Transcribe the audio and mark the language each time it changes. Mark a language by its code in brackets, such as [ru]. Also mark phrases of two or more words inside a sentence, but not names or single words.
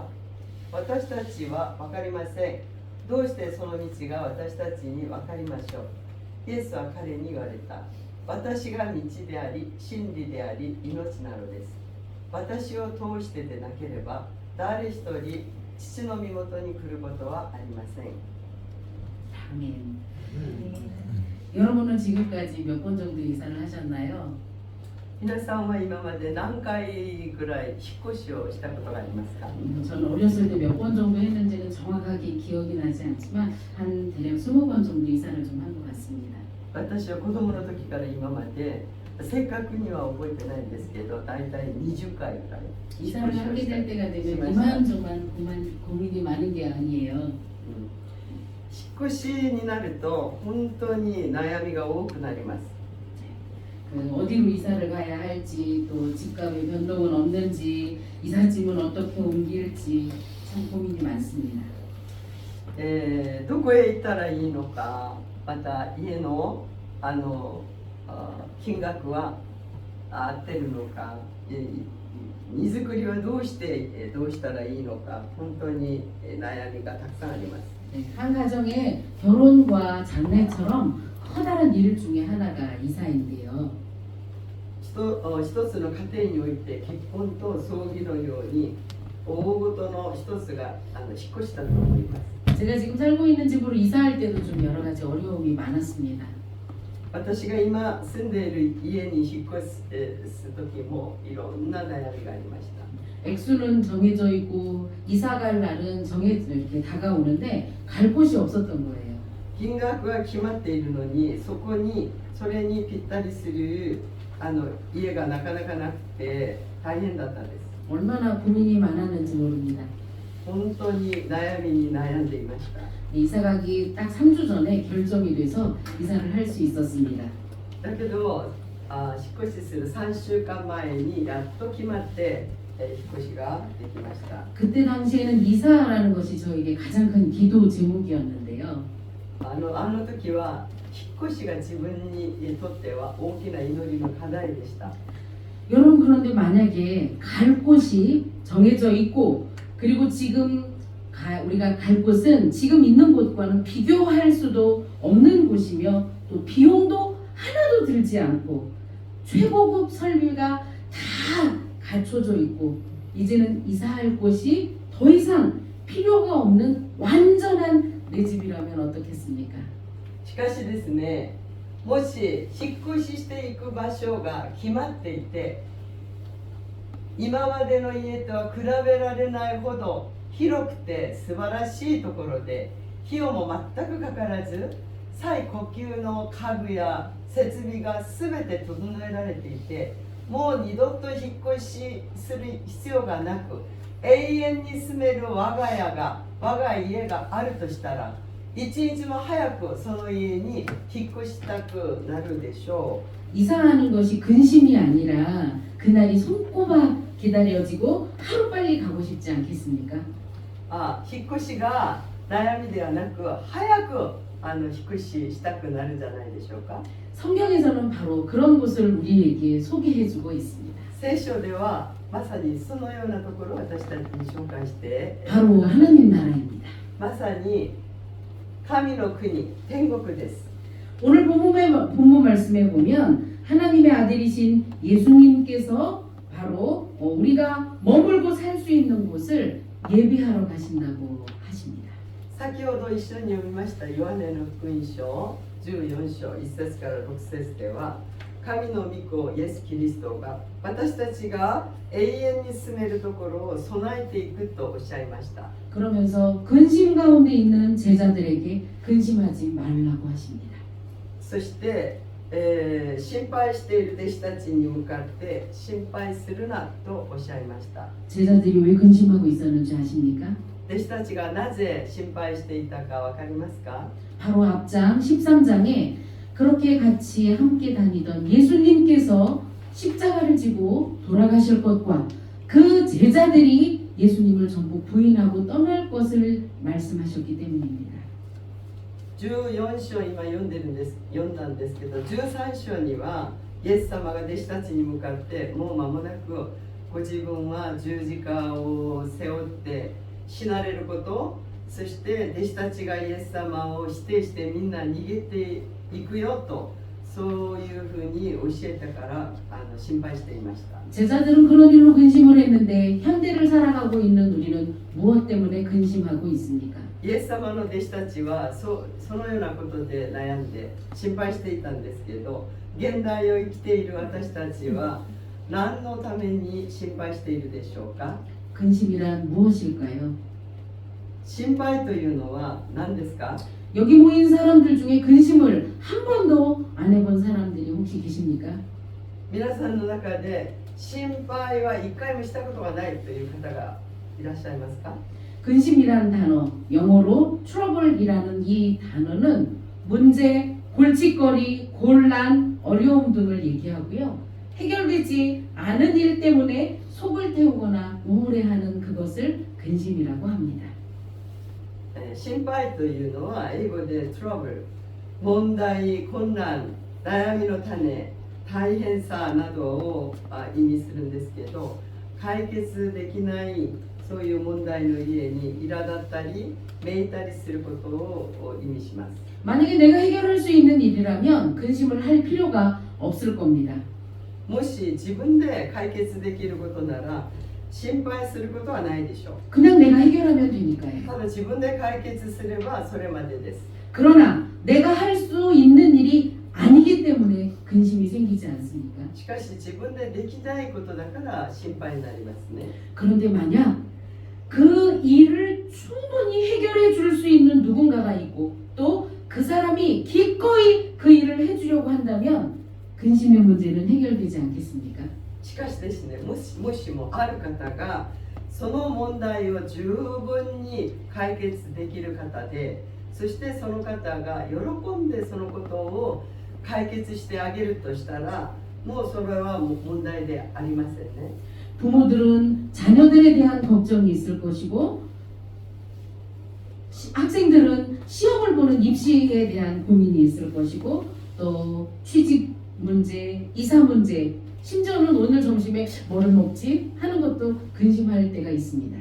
[ja] 私たちは分かりません。どうしてその道が私たちに分かりましょう。イエスは彼に言われた。私が道であり、真理であり、命なのです。私を通してでなければ、誰一人父の身元に来ることはありません。 [ko] 아멘. 여러분은 지금까지 몇 번 정도 이사를 하셨나요? [ja] 皆さんは今まで何回ぐらい引っ越しをしたことがありますか？ [ko] 저는 어렸을 때 몇 번 정도 했는지는 정확하게 기억이 나지 않지만 한 대략 20번 정도 이사를 좀 한 것 같습니다. [ja] 私は子供の時から今まで正確には覚えてないんですけど、だいたい20回ぐらい [ko] 이사를 하게 될 때가 되면 이만저만 고민이 많은 게 아니에요. [ja] 引っ越しになると本当に悩みが多くなります。 [ko] 어디로 이사를 가야 할지, 또 집값의 변동은 없는지, 이삿짐은 어떻게 옮길지 참 고민이 많습니다. [ja] どこへ行ったらいいのか、また家の金額は合ってるのか、荷造りはどうしたらいいのか、本当に悩みがたくさんあります。 [ko] 한 가정의 결혼과 장례처럼 커다란 일 중에 하나가 이사인데요. [ja] 一つの家庭において結婚と葬儀のように大事の一つが引っ越したと思います。 [ko] 제가 지금 살고 있는 집으로 이사할 때도 좀 여러 가지 어려움이 많았습니다. [ja] 私が今住んでいる家に引っ越す時もいろんな悩みがありました。 [ko] 액수는 정해져 있고 이사 갈 날은 이렇게 다가오는데 갈 곳이 없었던 거예요. [ja] 金額は決まっているのに、それにぴったりする家がなかなかなくて大変だったんです。 [ko] 얼마나 고민이 많았는지 모릅니다. [ja] 本当に悩みに悩んでいました。 [ko] 이사 가기 딱 3주 전에 결정이 돼서 이사를 할 수 있었습니다. [ja] だけど引っ越しする3週間前にやっと決まって引っ越しができました。 [ko] 그때 당시에는 이사라는 것이 저에게 가장 큰 기도 제목이었는데요. [ja] あの時は引っ越しが自分にとっては大きな祈りの課題でした。 [ko] 여러분, 그런데 만약에 갈 곳이 정해져 있고 그리고 지금 우리가 갈 곳은 지금 있는 곳과는 비교할 수도 없는 곳이며 또 비용도 하나도 들지 않고 최고급 설비가 다 갖춰져 있고 이제는 이사할 곳이 더 이상 필요가 없는 완전한 내 집이라면 어떻겠습니까? [ja] しかしですね、もし引っ越ししていく場所が決まっていて、今までの家とは比べられないほど広くて素晴らしいところで、費用も全くかからず、最高級の家具や設備が全て整えられていて、もう二度と引っ越しする必要がなく永遠に住める我が家があるとしたら一日も早くその家に引っ越したくなるでしょ [ko] 이사하는 것이 근심이 아니라 그날이 손꼽아 기다려지고 하루빨리 가고 싶지 않겠습니까? [ja] う。引っ越しが悩みではなく早く引っ越ししたくなるんじゃないでしょうか。 [ko] 성경에서는 바로 그런 곳을 우리에게 소개해주고 있습니다. [ja] 聖書ではまさにそのようなところを私たちに紹介して [ko] 바로 하나님 나라입니다. [ja] まさに神の国天国です。 [ko] 오늘 본문 말씀에 보면 하나님의 아들이신 예수님께서 바로 우리가 머물고 살 수 있는 곳을 예비하러 가신다고 하십니다. [ja] 先ほど一緒に読みましたヨハネの福音書14章1節から6節では神の御子イエス・キリストが私たちが永遠に住めるところを備えていくとおっしゃいました。 [ko] 그러면서 근심 가운데 있는 제자들에게 근심하지 말라고 하십니다. [ja] そして、心配している弟子たちに向かって心配するなとおっしゃいました。 [ko] 제자들이 왜 근심하고 있었는지 아십니까? [ja] 弟子たちがなぜ心配していたか分かりますか？ [ko] 바로 앞장 13장에 그렇게 같이 함께 다니던 예수님께서 십자가를 지고 돌아가실 것과 그 제자들이 예수님을 전부 부인하고 떠날 것을 말씀하셨기 때문입니다. [ja] 14 章今読んだんですけど13章にはイエス様が弟子たちに向かってもう間もなくご自分は十字架を背負って死なれること、そして弟子たちがイエス様を否定してみんな逃げていくよとそういうふうに教えたから心配していました。 [ko] 제자들은 그런 일로 근심을 했는데 현대를 살아가고 있는 우리는 무엇 때문에 근심하고 있습니까? [ja] イエス様の弟子たちはそのようなことで悩んで心配していたんですけど現代を生きている私たちは何のために心配しているでしょうか？ [ko] 근심이란 무엇일까요? [ja] 心配というのは何ですか？ [ko] 여기 모인 사람들 중에 근심을 한 번도 안 해본 사람들이 혹시 계십니까? [ja] 皆さんの中で心配は一回もしたことがないという方がいらっしゃいますか？ [ko] 근심이라는 단어, 영어로 trouble이라는 이 단어는 문제, 골칫거리, 곤란, 어려움 등을 얘기하고요. 해결되지 않은 일 때문에 속을 태우거나 우울해하는 그것을 근심이라고 합니다. [ja] 心配というのは英語で trouble、問題、困難、悩みの種、大変さなどを意味するんですけど解決できないそういう問題の家に苛立ったりめいたりすることを意味します。 [ko] 만약에 내가 해결할 수 있는 일이라면 근심을 할 필요가 없을 겁니다. [ja] もし自分で解決できることなら心配することはないでしょう。 [ko] 그냥 내가 해결하면 되니까요. [ja] ただ自分で解決すればそれまでです。 [ko] 그러나 내가 할 수 있는 일이 아니기 때문에 근심이 생기지 않습니까? [ja] しかし自分でできないことだから心配になりますね。 [ko] 그런데 만약 그 일을 충분히 해결해 줄 수 있는 누군가가 있고 또 그 사람이 기꺼이 그 일을 해주려고 한다면 근심의 문제는 해결되지 않겠습니까? [ja] しかしですね、もしもある方がその問題を十分に解決できる方で、そしてその方が喜んでそのことを解決してあげるとしたら、もうそれは問題でありませんね。 [ko] 부모들은 자녀들에 대한 걱정이 있을 것이고 학생들은 시험을 보는 입시에 대한 고민이 있을 것이고 또 취직 문제, 이사 문제, 심지어는 오늘 점심에 뭐를 먹지 하는 것도 근심할 때가 있습니다.